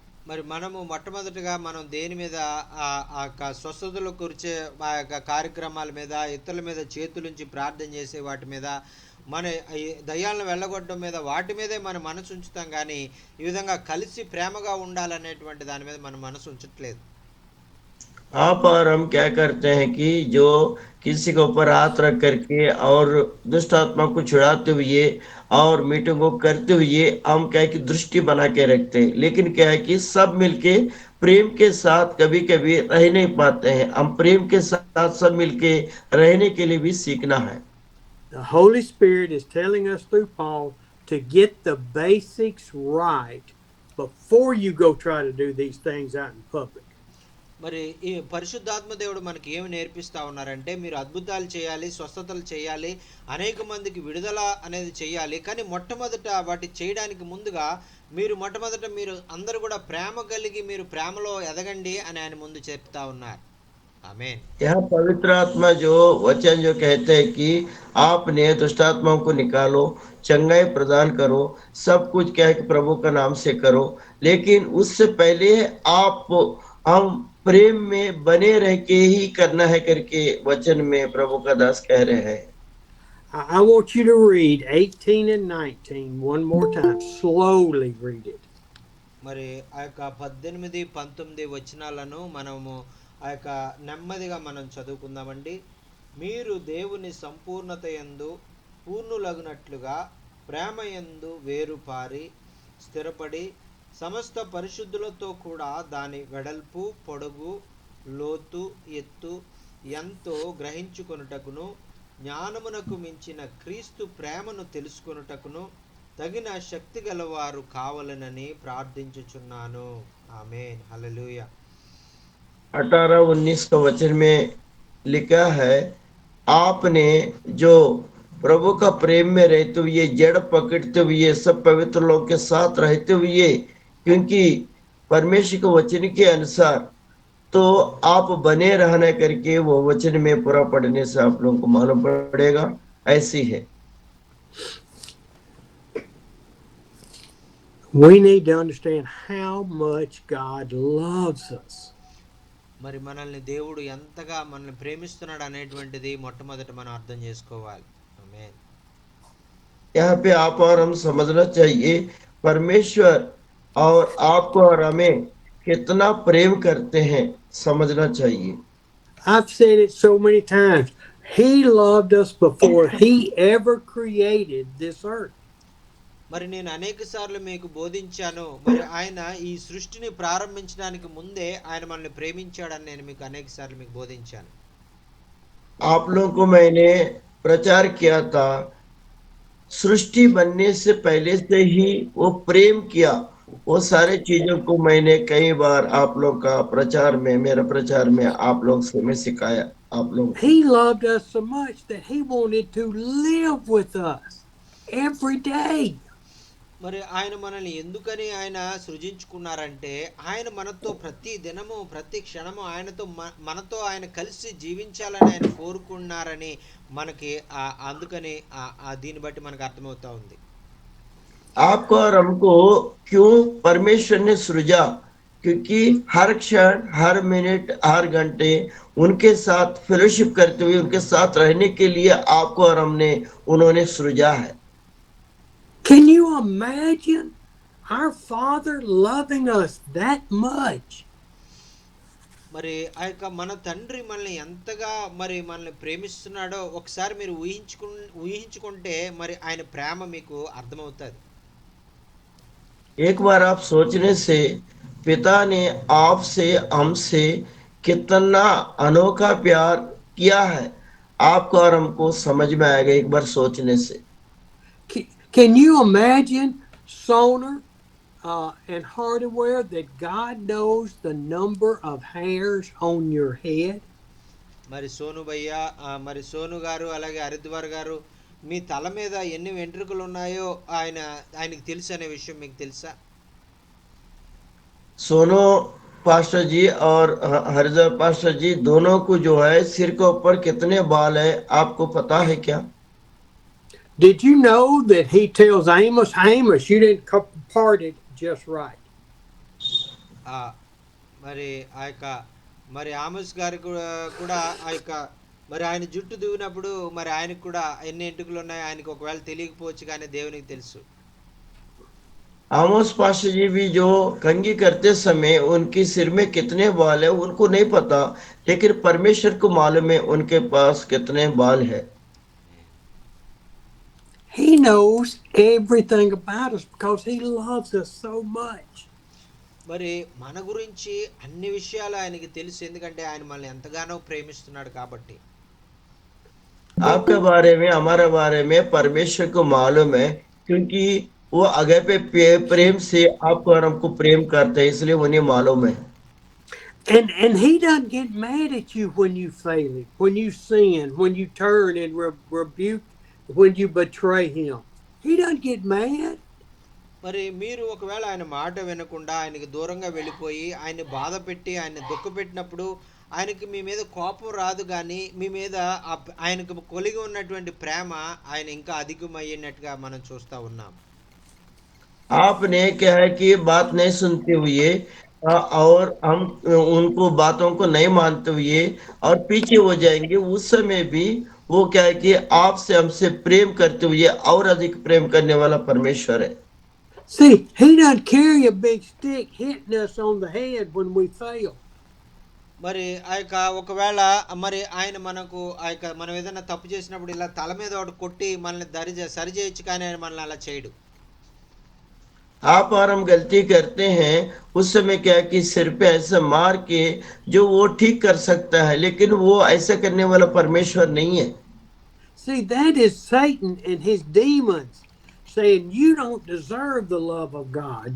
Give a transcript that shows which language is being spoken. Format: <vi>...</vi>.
<te>మరి మనము మొట్టమొదటిగా మనం దేని మీద ఆ స్వస్థతలు కూర్చే ఆ యొక్క కార్యక్రమాల మీద, ఇతరుల మీద చేతులుంచి ప్రార్థన చేసే వాటి మీద, మన దయ్యాలను వెళ్ళగొట్టడం మీద, వాటి మీదే మన మనసు ఉంచుతాం. కానీ ఈ విధంగా కలిసి ప్రేమగా ఉండాలనేటువంటి దాని మీద మన మనసు ఉంచట్లేదు.</te> <hi>आप और हम क्या करते हैं कि जो किसी के ऊपर हाथ रख करके और दुष्ट आत्मा को छुड़ाते हुए और मीटिंग को करते हुए हम क्या है कि दृष्टि बना के रखते हैं, लेकिन क्या है कि सब मिलके प्रेम के साथ कभी कभी रह नहीं पाते हैं। हम प्रेम के साथ सब मिलके रहने के लिए भी सीखना है।</hi> <en>The Holy Spirit is telling us through Paul to get the basics right before you go try to do these things out in public.</en> <te>మరి ఈ పరిశుద్ధాత్మ దేవుడు మనకి ఏమి నేర్పిస్తా ఉన్నారంటే, మీరు అద్భుతాలు చేయాలి, స్వస్థతలు చేయాలి, అనేక మందికి విడుదల అనేది చేయాలి. కానీ మొట్టమొదట వాటి చేయడానికి ముందుగా మీరు అందరూ కూడా ప్రేమ కలిగి మీరు ప్రేమలో ఎదగండి అని ఆయన ముందు చెప్తా ఉన్నారు. ఆమేన్.</te> <hi>यहाँ पवित्र आत्मा जो वचन जो कहते हैं कि आपने दुष्ट आत्माओं को निकालो, चंगाई प्रदान करो, सब कुछ क्या है कि प्रभु का नाम से करो, लेकिन उससे पहले आप हम प्रेम में बने रह के ही करना है करके वचन में प्रभु का दास कह रहे हैं।</hi> <en>I want you to read 18 and 19 one more time. Slowly read it.</en> <te>మరి ఆ యొక్క 18, 19 వచనాలను మనము ఆ యొక్క నెమ్మదిగా మనం చదువుకుందామండి. మీరు దేవుని సంపూర్ణత యందు పూర్ణులగునట్లుగా ప్రేమ యందు వేరుపారి స్థిరపడి సమస్త పరిశుద్ధులతో కూడా దాని వెడల్పు, పొడవు, లోతు, ఎత్తు ఎంతో గ్రహించుకొనుటకును, జ్ఞానమునకు మించిన క్రీస్తు ప్రేమను తెలుసుకొనుటకును తగిన శక్తి గలవారు కావాలనని ప్రార్థించుచున్నాను. ఆమేన్. హల్లెలూయా.</te> <hi>18-19 का वचन में लिखा है, आपने जो प्रभु का प्रेम में रहते हुए जड़ पकड़ते हुए सब पवित्र लोग के साथ रहते हुए, क्योंकि परमेश्वर के वचन के अनुसार तो आप बने रहना करके वो वचन में पूरा पढ़ने से आप लोगों को मालूम पड़ेगा। ऐसी है।</hi> <en>We need to understand how much God loves us.</en> <te>మరి మనల్ని దేవుడు ఎంతగా మనల్ని ప్రేమిస్తున్నాడు అనేటువంటిది మొట్టమొదట మనం అర్థం చేసుకోవాలి. ఆమేన్.</te> <hi>यहाँ पे आप और हम समझना चाहिए परमेश्वर और आपको और हमें कितना प्रेम करते हैं, समझना चाहिए।</hi> <en>I've said it so many times. He loved us before he ever created this earth.</en> <te>మరి నేను అనేక సార్లు మీకు బోధించాను, మరి ఆయన ఈ సృష్టిని ప్రారంభించడానికి ముందే ఆయన మనల్ని ప్రేమించాడని నేను మీకు అనేక సార్లు మీకు బోధించాను.</te> <hi>आप लोगों को मैंने प्रचार किया था, सृष्टि बनने से पहले से ही वो प्रेम किया। वो सारे चीजों को मैंने कई बार आप लोग का प्रचार में, मेरा प्रचार में आप लोग से मैं सिखाया आप लोग।</hi> <en>He loved us so much that he wanted to live with us every day.</en> <te>మరి ఆయన మనల్ని ఎందుకని ఆయన సృజించుకున్నారంటే, ఆయన మనతో ప్రతి దినము, ప్రతి క్షణము ఆయనతో మనతో ఆయన కలిసి జీవించాలని ఆయన కోరుకున్నారని మనకి అందుకని దీన్ని బట్టి మనకు అర్థమవుతా ఉంది.</te> <hi>आपको और हमको क्यों परमेश्वर ने सृजा? क्योंकि हर क्षण, हर मिनट, हर घंटे उनके साथ फेलोशिप करते हुए उनके साथ रहने के लिए आपको और हमने उन्होंने सृजा है।</hi> <en>Can you imagine our Father loving us that much?</en> <te>మరి ఆ యొక్క మన తండ్రి మనల్ని ఎంతగా మరి మనల్ని ప్రేమిస్తున్నాడో ఒకసారి మీరు ఊహించుకుంటే మరి ఆయన ప్రేమ మీకు అర్థమవుతుంది.</te> <hi>एक बार आप सोचने से पिता ने आपसे हमसे कितना अनोखा प्यार किया है, आपको और हमको समझ में आएगा एक बार सोचने से।</hi> <en>Can you imagine sonar and hardware that God knows the number of hairs on your head?</en> <te>మరి సోను భయ్య, మరి సోను గారు, అలాగే హరిద్వార్ గారు, మీ తల మీద ఎన్ని వెంట్రుకలు ఉన్నాయో ఆయనకి తెలుసు అనే విషయం మీకు తెలుసా?</te> <hi>सोनो पास्टर जी और हरिद्वार पास्टर जी दोनों को जो है सिर के ऊपर कितने बाल है आपको पता है क्या?</hi> <en>Did you know that he tells Amos, you didn't part it just right?</en> <te>మరి ఆ యొక్క మరి ఆమోస్ గారు కూడా ఆ యొక్క మరి ఆయన జుట్టు దువ్వినప్పుడు మరి ఆయనకు కూడా ఎన్ని ఎంటుకలు ఉన్నాయో ఆయనకు ఒకవేళ తెలియకపోవచ్చు, కానీ దేవునికి తెలుసు.</te> <hi>आमोस पास्टर जी भी जो कंघी करते समय उनकी सिर में कितने बाल है उनको नहीं पता, लेकिन परमेश्वर को मालूम है उनके पास कितने बाल है।</hi> <en>He knows everything about us because he loves us so much.</en> <te>మరి మన గురించి అన్ని విషయాలు ఆయనకి తెలుసు, ఎందుకంటే ఆయన మనల్ని ఎంతగానో ప్రేమిస్తున్నాడు కాబట్టి.</te> <hi>आपके बारे में, हमारे बारे में परमेश्वर को मालूम है, क्योंकि वो अगेपे प्रेम से आपको और हमको प्रेम करते हैं, इसलिए उन्हें मालूम है।</hi> <en>And he doesn't get mad at you when you fail him, when you sin, when you turn and rebuke, when you betray him. He doesn't get mad.</en> <te>మరి మీరు ఒకవేళ ఆయన మాట వినకుండా ఆయనకి దూరంగా వెళ్ళిపోయి ఆయన్ని బాధ పెట్టి ఆయన్ని దుఃఖపెట్టినప్పుడు ఆయనకి మీ మీద కోపం రాదు, కానీ మీ మీద ఆయనకు కొలిగి ఉన్నటువంటి ప్రేమ ఆయన ఇంకా అధికమయ్యేటట్టుగా మనం చూస్తూ ఉన్నాం.</te> <hi>आपने क्या है कि बात नहीं सुनते हुए और हम उनको बातों को नहीं मानते हुए और पीछे हो जाएंगे, उस समय भी वो क्या है कि आपसे हमसे प्रेम करते हुए और अधिक प्रेम करने वाला परमेश्वर है।</hi> <en>See, he doesn't carry a big stick hitting us on the head when we fail.</en> <te>మరి ఆ యొక్క ఒకవేళ మరి ఆయన మనకు ఆ యొక్క మనం ఏదైనా తప్పు చేసినప్పుడు ఇలా తల మీద ఒకటి కొట్టి మనల్ని సరి చేయొచ్చు, కానీ ఆయన మనల్ని అలా చేయడు.</te> <hi>आप और हम गलती करते हैं, उस समय क्या है कि सिर पे ऐसा मार के जो वो ठीक कर सकता है, लेकिन वो ऐसा करने वाला परमेश्वर नहीं है।</hi> <en>See, that is Satan and his demons saying you don't deserve the love of God.</en>